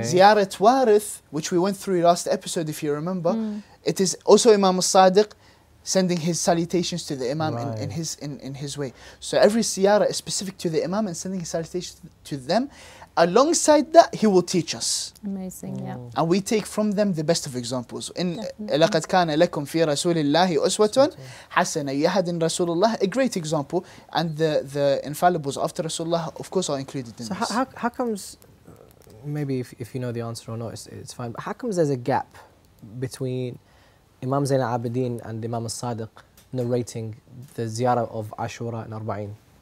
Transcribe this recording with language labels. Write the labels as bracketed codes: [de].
[en] Ziyarat Warith, which we went through last episode if you remember, it is also Imam al-Sadiq sending his salutations to the Imam in his way. So every ziyarah is specific to the Imam and sending his salutations to them. Alongside that, he will teach us. Amazing, yeah. And we take from them the best of examples. [ar] In لَقَدْ كَانَ لَكُمْ فِي رَسُولِ اللَّهِ أُسْوَةٌ حَسَنَةٌ, يَهَدٍ رَسُولُ اللَّهِ, [en] a great example. And the infallibles after Rasulullah, of course, are included in so this. how comes, maybe if you know the answer or not, it's fine, but how comes there's a gap between Imam Zain al-Abidin and Imam al-Sadiq narrating the ziyarah of Ashura and Arbaeen?